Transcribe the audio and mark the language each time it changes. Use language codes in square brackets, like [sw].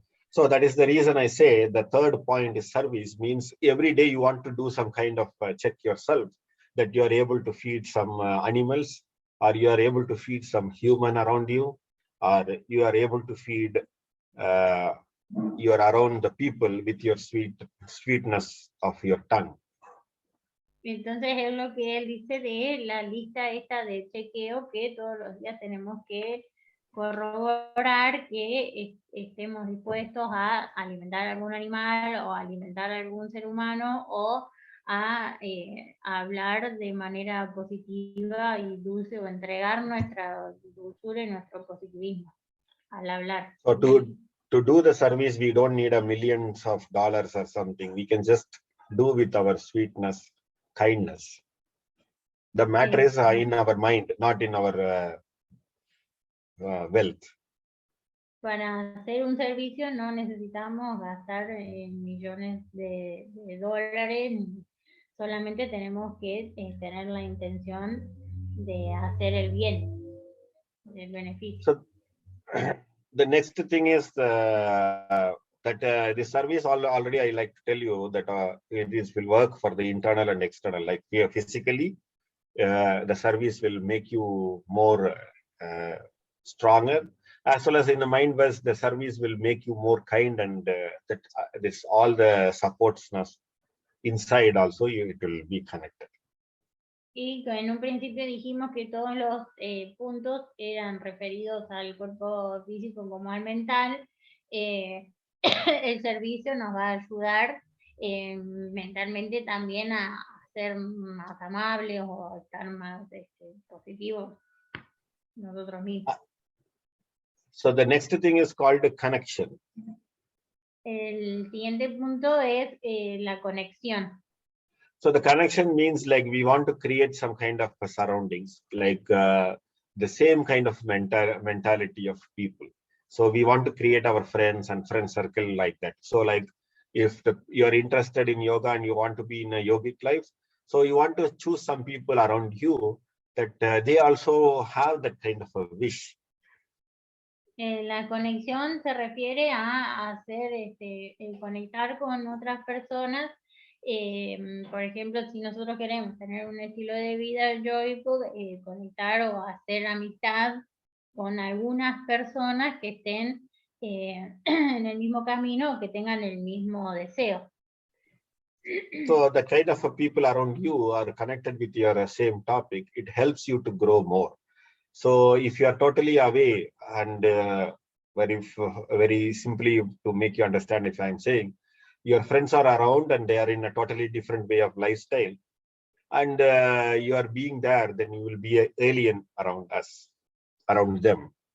[en] So that is the reason I say the third point is service, means every day you want to do some kind of check yourself, that you are able to feed some animals, or you are able to feed some human around you, or you are able to feed you are around the people with your sweetness of your tongue. [es] Entonces es lo que él dice de la lista esta de chequeo, que todos los días tenemos que corroborar que estemos dispuestos a alimentar a algún animal o a alimentar a algún ser humano, o a hablar de manera positiva y dulce, o entregar nuestra dulzura y nuestro positivismo al hablar. [en] So to do the service, we don't need millions of dollars or something. We can just do with our sweetness, kindness. The matter is in our mind, not in our wealth. [es] Para hacer un servicio no necesitamos gastar millones de dólares, solamente tenemos que tener la intención de hacer el bien, el beneficio. [en] So the next thing is that the service already I like to tell you that it will work for the internal and external. Like here physically, the service will make you more stronger, as well as in the mind wise, the service will make you more kind, and that this all the supportsness inside also it will be connected. [es] Y en un principio dijimos que todos los puntos eran referidos al cuerpo físico como al mental. El servicio nos va a ayudar mentalmente también a ser más amables o a estar más positivos nosotros mismos. [en] So the next thing is called connection. [es] El siguiente punto es la conexión. [en] So the connection means like we want to create some kind of surroundings, like the same kind of mentality of people. So we want to create our friends and friend circle like that. So like if you're interested in yoga and you want to be in a yogic life, so you want to choose some people around you that they also have that kind of a wish. [es] La conexión se refiere a hacer, conectar con otras personas. Por ejemplo, si nosotros queremos tener un estilo de vida yoico, conectar o hacer amistad con algunas personas que estén en el mismo camino o que tengan el mismo deseo. [en] So the kind of people around you are connected with your same topic. It helps you to grow more. So if you are totally away and very simply to make you understand, if I'm saying your friends are around and they are in a totally different way of lifestyle, and you are being there, then you will be an alien around us, around them.